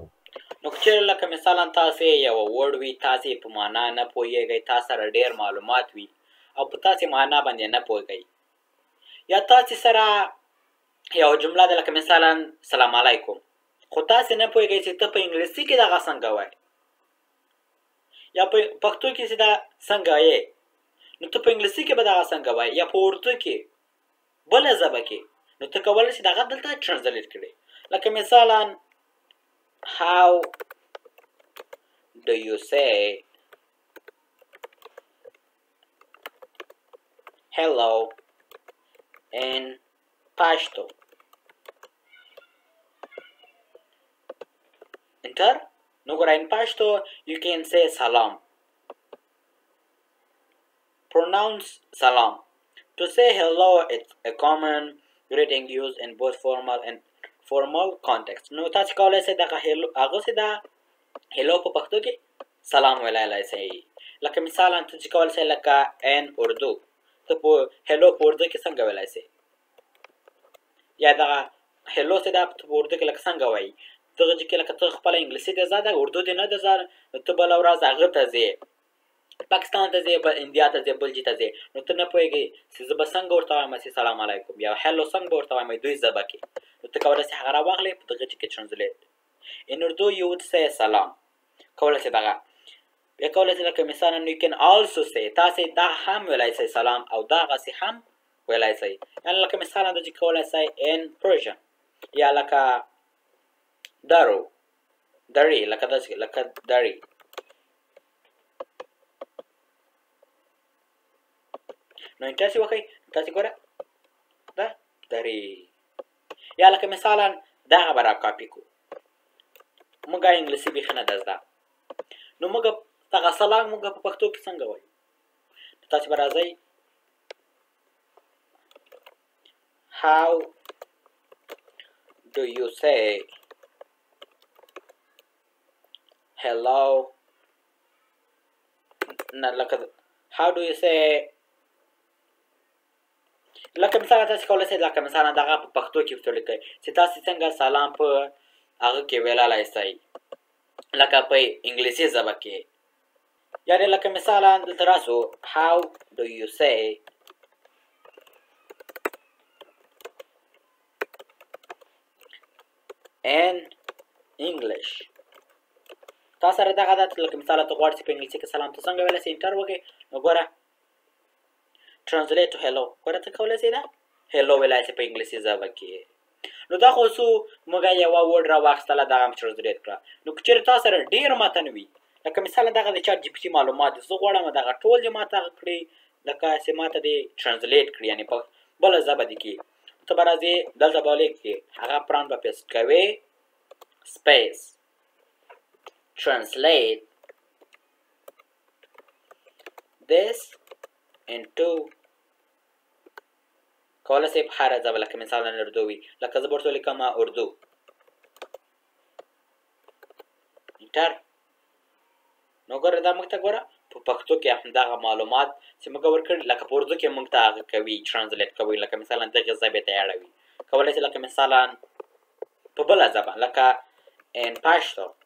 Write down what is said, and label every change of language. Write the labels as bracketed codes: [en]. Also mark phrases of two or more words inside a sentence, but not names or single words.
[ps] نو که چیرې لکه مثلا تاسې یوه ورډ وي، تاسې په معنا نه پوهیږئ، تاسو سره ډېر معلومات وي او په تاسې معنا باندې نه پوهیږئ، یا تاسې سره یو جمله ده لکه مثلا [ar] سلام علیکم، [ps] خو تاسې نه پوهیږئ چې ته په انګلیسي کې دغه څنګه وایې یا په پښتو کې چې دا څنګه یې، نو ته په انګلیسي کې به دغه څنګه وایې یا په اردو کې بله ژبه کې، نو ته کولی شې دغه دلته ترانسلیټ کړې. لکه مثلا [en] how do you say hello in Pashto? Enter. No, in Pashto you can say salam. Pronounce salam. To say hello, it's a common greeting used in both formal and formal context. [ps] نو تاسو کولای شئ دغه هغه چې دا هلو په پښتو کې سلام ویلای شئ. لکه مثلا ته چې کولای شئ لکه [en] in Urdu, [ps] ته په هلو په اردو کې څنګه ویلای شئ، یا دغه هلو چې دا په اردو کې لکه څنګه وایي، دغه چې لکه ته خپله انګلیسي دې زده اردو دې نه ده زده، نو ته بله ورځ هغه ته ځې، پاکستان ته ځې، بل انډیا ته ځې، بل ته ځې، نو ته نه پوهېږې چې زه به څنګه ورته وایم چې [ar] سلام علیکم [ps] یا هلو څنګه به ورته وایم دوی ژبه کې، نو ته کولی شې هغه راواخلې په دغه کې ترانسلیټ. [en] In Urdu you would say salam. [ps] کولی شې دغه بیا کولی شې لکه مثلا [en] you can also say، [ps] تاسې دا هم ویلی شئ سلام او دغسې هم ویلی شئ، یعنې لکه مثلا د چې کولی شئ [en] in Persian [ps] یا لکه درو دري، لکه داسې لکه دري. نو تاسې وکئ، تاسې ګوره دا دري، یا لکه مثلا دغه به را کاپي کړو، موږ انګلیسي بیخي نه ده زده، نو موږ دغه سلام موږ په پښتو کې څنګه وایو، تاسې به راځئ [en] how do you say hello، [ps] نه لکه [en] how do you say، [ps] لکه مثلا تاسې کولی شئ لکه مثلا دغه په پښتو کې ورته ولیکئ چې تاسې څنګه سلام په هغه کې ویللی شئ لکه په انګلیسي ژبه کې، یعنې لکه مثلا دلته راسو [en] how do you say in English. [ps] تا سره دغه ده لکه مثلا ته غواړې چې په انګلیسي کې سلام ته څنګه ویلی شئ، انټر وکړئ، نو ګوره [en] translate to hello، [ps] ګوره ته کولی شئ دا hello ویلی شئ په انګلیسي ژبه کې. نو دا خو څو موږ یوه ورډ راواخیستله دغه هم ترانسلیټ کړه. نو که چېرې تا سره ډېر متن وي، لکه مثلا دغه د چات جي پي ټي معلومات دي، زه غواړم دغه ټول دې ماته هغه کړي لکه چې ماته دې ترانسلیټ کړي، یعنې په بله ژبه دې کې، ته به راځې دلته به ولیکې هغه پرانټ به پیسټ کوې [en] space translate this into، [ps] کولی شئ په هره ژبه لکه مثلا اردو وي، لکه زه به ورته ولیکم اردو، انټر. نو ګوره دا موږ ته ګوره په پښتو کې همدغه معلومات چې موږ ورکړي لکه په اردو کې موږ ته هغه کوي ترانسلیټ کوي، لکه مثلا دغې ژبې ته یې اړوي، کولی شئ لکه مثلا په بله ژبه لکه [en] in Pashto,